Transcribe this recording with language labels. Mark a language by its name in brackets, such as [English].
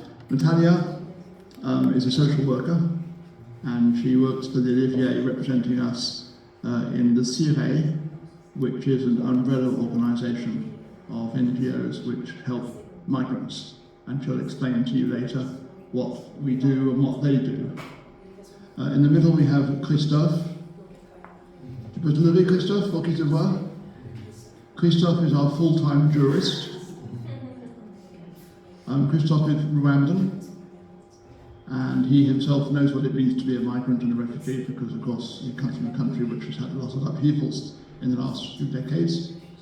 [English] Natalia is a social worker, and she works for the Olivier representing us in the CIRE, which is an umbrella organisation of NGOs which help migrants, and she'll explain to you later what we do and what they do. In the middle we have Christophe. [French] Tu peux te lever, Christophe, pour qu'il te voit? [English] Christophe is our full-time jurist. Christophe is Rwandan, and he himself knows what it means to be a migrant and a refugee because, of course, he comes from a country which has had a lot of upheavals in the last few decades.